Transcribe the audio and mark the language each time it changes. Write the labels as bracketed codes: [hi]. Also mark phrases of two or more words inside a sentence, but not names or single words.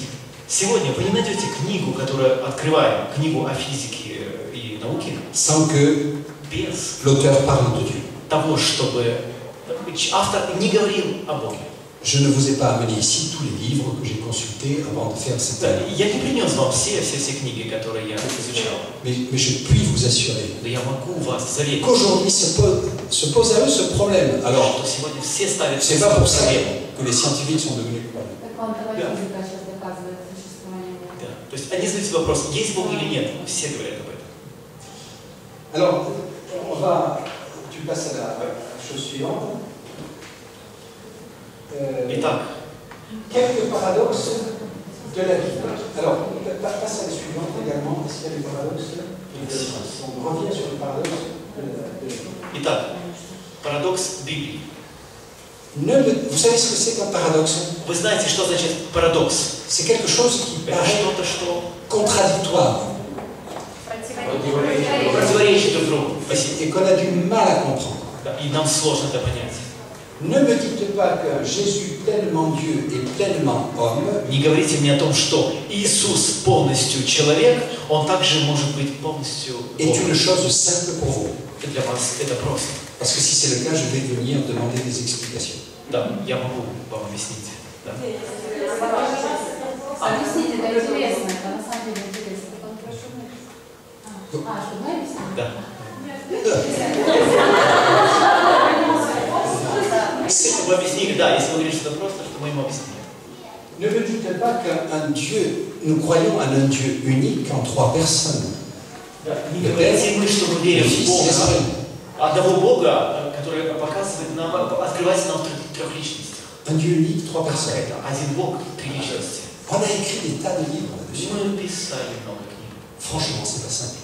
[ru] Сегодня вы не найдете книгу, которую открываем, книгу о физике и науке, [fr] sans que [ru] без [fr] l'auteur parle de Dieu. [ru] того, чтобы автор не говорил о Боге. [fr] Je ne vous ai pas amené ici tous les livres que j'ai consultés avant de faire cette [ru] Да, [fr] année. [ru] я не принес вам все книги, которые я изучал. [fr] Mais je puis vous assurer [ru] Да я могу вас заверить, [fr] qu'aujourd'hui se pose à eux ce problème. Alors, [ru] что сегодня все ставят [fr] c'est pas pour ça que les scientifiques sont devenus coupables. [ru] Так вам давай физика сейчас доказывает существование Бога. Да. То есть они задают вопрос, есть Бог или нет. Все говорят об этом. [fr] Alors, tu passes à la chose suivante. [ru] Итак, [fr] Quelques paradoxes de la Bible. Alors, passe à la suivante également, parce qu'il y a des paradoxes. On revient sur les paradoxes de la Bible. [ru] итак, парадокс Библии. [fr] Vous savez ce que c'est qu'un paradoxe? [ru] Вы знаете, что значит парадокс? [fr] C'est quelque chose qui [ru] Это [fr] paraît [ru] что-то, что [fr] contradictoire [ru] противоречит друг другу. Спасибо. [fr] et qu'on a du mal à comprendre. [ru] Да, и нам сложно это понять. [fr] Ne me dites pas que Jésus, pleinement Dieu et pleinement homme, [ru] Не говорите мне о том, что Иисус полностью человек, Он также может быть полностью [fr] est [ru] Богом. [fr] une chose simple pour vous. [ru] И для вас это просто. [fr] Parce que si c'est le cas, je vais venir demander des explications. [ru] Да, я могу вам объяснить. Да. Объясните, это интересно, это на самом деле интересно. Что мы объясним? Да. Если мы объяснили, да, если мы говорим, что это просто, что мы ему объяснили. [fr] Ne me dites pas qu'un Dieu, nous croyons en un Dieu unique en 3 personnes. [ru] Да. Не говорите мы, что мы верим [fr] Le [ru] в [fr] Fils et [ru] Бога, [fr] l'Esprit. [ru] одного Бога, который показывает нам, открывает нам в 3 личностях. [fr] Un Dieu unique, 3 personnes. [ru] Это один Бог, 3 личности. [fr] On a écrit des tas de livres là-dessus. [ru] Мы писали много книг. [fr] Franchement, c'est pas simple.